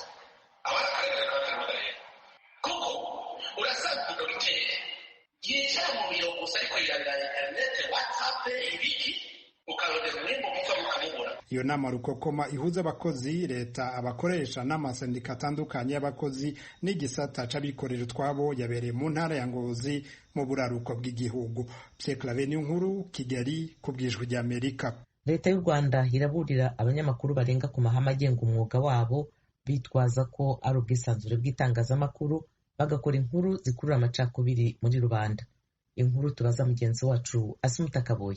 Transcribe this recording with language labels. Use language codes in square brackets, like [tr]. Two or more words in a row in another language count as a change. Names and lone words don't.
[rn] Abana karengane kabakarengane kuko urasanga dogiteri yicara mu biro gusa ariko yirabira internet WhatsApp ibiki ukarondera umwimbo muva mukamubura. Iyo nama rukokoma ihuza abakozi, leta, abakoresha n'amasendika atandukanye y'abakozi n'igisata c'abikorera utwabo yabereye mu ntara ya Ngozi mu buraruko bw'igihugu. [rw] Pierre Inkuru, Kigali, ku bw'Ijwi ry'Amerika. Leta y'u Rwanda iraburira abanyamakuru barenga ku mahame agenga umwuga wabo bitwaza ko ari ubwisanzure bw'itangazamakuru bagakora inkuru zikurura amacakubiri muri rubanda. Inkuru tubaza mugenzi wacu Asumuta Kaboyi.